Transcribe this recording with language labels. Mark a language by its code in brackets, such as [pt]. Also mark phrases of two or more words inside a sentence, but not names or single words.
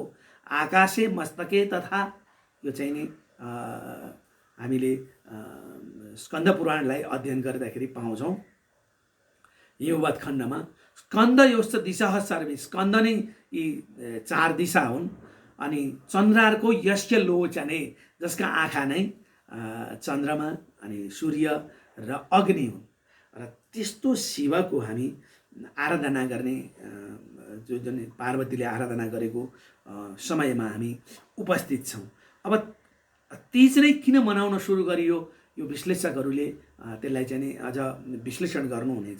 [sa] आकाशे मस्तके तथा, [ne] यो चाहिँ नि हामीले स्कन्द पुराणलाई अध्ययन गर्दाखेरि पाउँछौँ। हिमवत् खण्डमा स्कन्द [sa] योश्च दिशा सर्वे, [ne] स्कन्द नै यी 4 दिशा हुन्। [sa] अनि चन्द्रार्को यस्य लोचने, [ne] जसका आँखा नै चन्द्रमा अनि सूर्य र अग्नि हुन्। र त्यस्तो शिवको हामी आराधना गर्ने, जुन पार्वतीले आराधना गरेको समयमा हामी उपस्थित छौँ। अब तीज नै किन मनाउन सुरु गरियो, यो विश्लेषकहरूले त्यसलाई चाहिँ नि अझ विश्लेषण गर्नुहुनेछ।